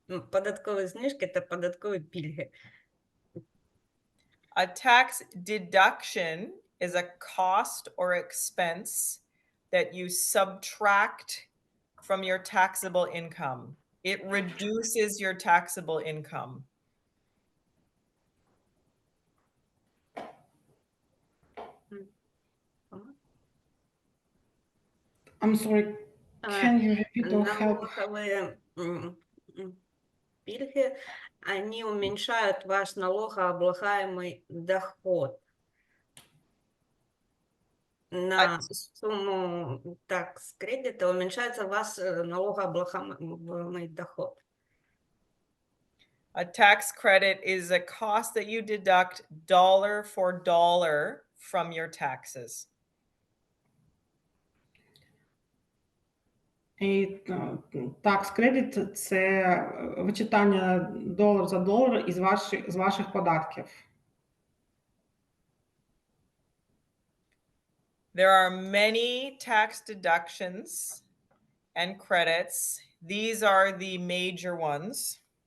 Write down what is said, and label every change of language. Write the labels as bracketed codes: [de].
[uk] Податкові знижки та податкові пільги. [en] A tax deduction is a cost or expense that you subtract from your taxable income. It reduces your taxable income. I'm sorry, can you repeat or help? [ru] Налоговые пільги, они уменьшают ваш налогооблагаемый доход на сумму такс-кредита, уменьшается ваш налогооблагаемый доход. [en] A tax credit is a cost that you deduct dollar for dollar from your taxes. [uk] І tax credit – це вичитання долар за долар із ваших податків. [en] There are many tax deductions and credits. These are the major ones.